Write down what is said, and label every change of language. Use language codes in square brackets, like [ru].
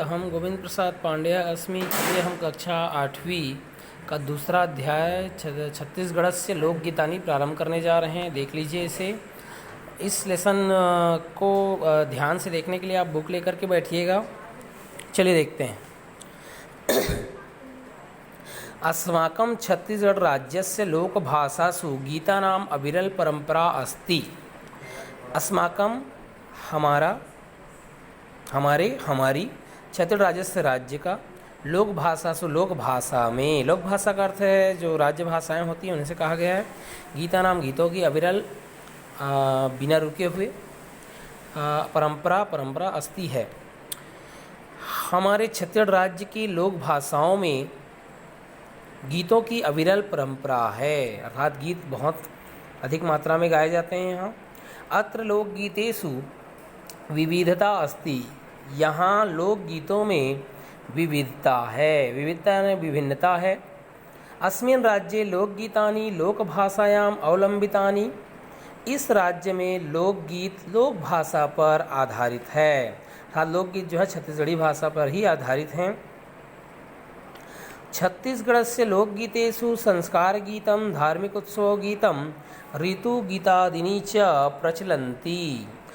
[hi] अहम गोविंद प्रसाद पांड्या अस्मि। ये हम कक्षा 8वीं का दूसरा अध्याय छत्तीसगढ़ से लोकगीतानी प्रारंभ करने जा रहे हैं। देख लीजिए इसे। इस लेसन को ध्यान से देखने के लिए आप बुक लेकर के बैठिएगा। चलिए देखते हैं। [sa] अस्माकं छत्तीसगढ़ राज्यस्य लोकभाषासु गीतानाम् अविरल परंपरा अस्ति। [hi] अस्माकं हमारा हमारे हमारी छत्तीसगढ़ राज्य राज्य का लोक भाषा सु लोक भाषा में, लोक भाषा का अर्थ है जो राज्य भाषाएं होती हैं उन्हें से कहा गया है। गीता नाम गीतों की अविरल बिना रुके हुए परंपरा अस्ति है। हमारे छत्तीसगढ़ राज्य की लोक भाषाओं में गीतों की अविरल परंपरा है, अर्थात गीत बहुत अधिक मात्रा में गाए जाते हैं। [sa] यहाँ अत्र लोकगीतेषु विविधता अस्ति। [hi] यहाँ लोकगीतों में विविधता है, विविधता यानी विभिन्नता है। [sa] अस्मिन् राज्ये लोकगीतानि लोकभाषायाम् अवलंबितानि। [hi] इस राज्य में लोकगीत लोक भाषा पर आधारित है, अर्थात लोकगीत जो है छत्तीसगढ़ी भाषा पर ही आधारित हैं। [sa] छत्तीसगढ़ से लोकगीतेषु संस्कार गीतम, धार्मिक उत्सव गीतम, ऋतु गीतादीनि च प्रचलन्ति।